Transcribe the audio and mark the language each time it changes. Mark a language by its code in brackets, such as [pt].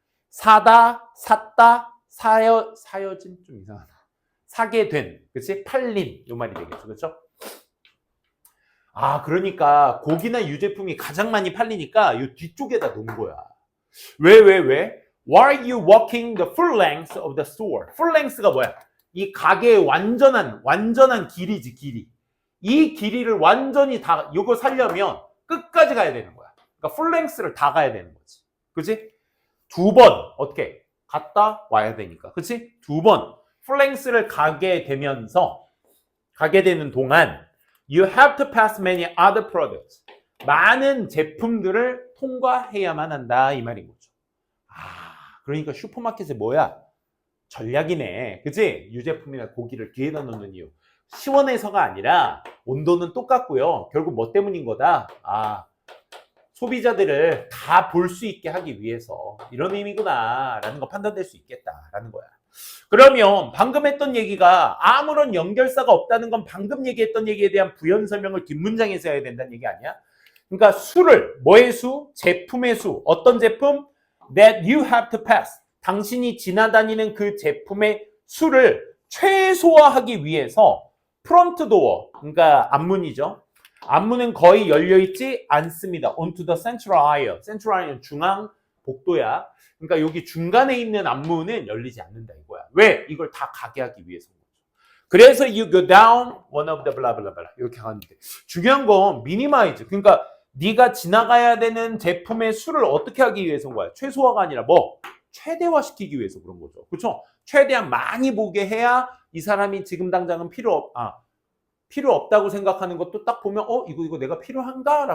[ko] 사다, 샀다, 사여진 좀 이상하다. 사게 된, 그치? 팔린, 요 말이 되겠죠. 그렇죠? 아, 그러니까 고기나 유제품이 가장 많이 팔리니까 요 뒤쪽에다 놓은 거야. 왜? [en] Why are you walking the full length of the store? [ko] full length가 뭐야? 이 가게의 완전한 길이지, 길이. 이 길이를 완전히 다, 요거 살려면 끝까지 가야 되는 거야. 그러니까 full length를 다 가야 되는 거지. 그치? 두 번, 어떻게? 갔다 와야 되니까. 그치? 두 번, full length를 가게 되는 동안 [en] you have to pass many other products. [ko] 많은 제품들을 통과해야만 한다. 이 말인 거죠. 그러니까 슈퍼마켓에 뭐야? 전략이네. 그치? 유제품이나 고기를 뒤에다 놓는 이유. 시원해서가 아니라 온도는 똑같고요. 결국 뭐 때문인 거다? 소비자들을 다 볼 수 있게 하기 위해서 이런 의미구나 라는 거 판단될 수 있겠다라는 거야. 그러면 방금 했던 얘기가 아무런 연결사가 없다는 건 방금 얘기했던 얘기에 대한 부연 설명을 뒷문장에서 해야 된다는 얘기 아니야? 그러니까 수를, 뭐의 수? 제품의 수. 어떤 제품? [en] That you have to pass. [ko] 당신이 지나다니는 그 제품의 수를 최소화하기 위해서 프론트 도어, 그러니까 앞문이죠. 앞문은 거의 열려있지 않습니다. [en] onto the central aisle. [ko] central aisle는 중앙 복도야. 그러니까 여기 중간에 있는 앞문은 열리지 않는다 이거야. 왜? 이걸 다 가게 하기 위해서. 그래서 [en] you go down one of the blah blah [ko] blah 이렇게 하는데 중요한 건 minimize. 그러니까 네가 지나가야 되는 제품의 수를 어떻게 하기 위해서인 거야? 최소화가 아니라 뭐? 최대화시키기 위해서 그런 거죠. 그렇죠? 최대한 많이 보게 해야 이 사람이 지금 당장은 필요 없다고 생각하는 것도 딱 보면 이거 내가 필요한가?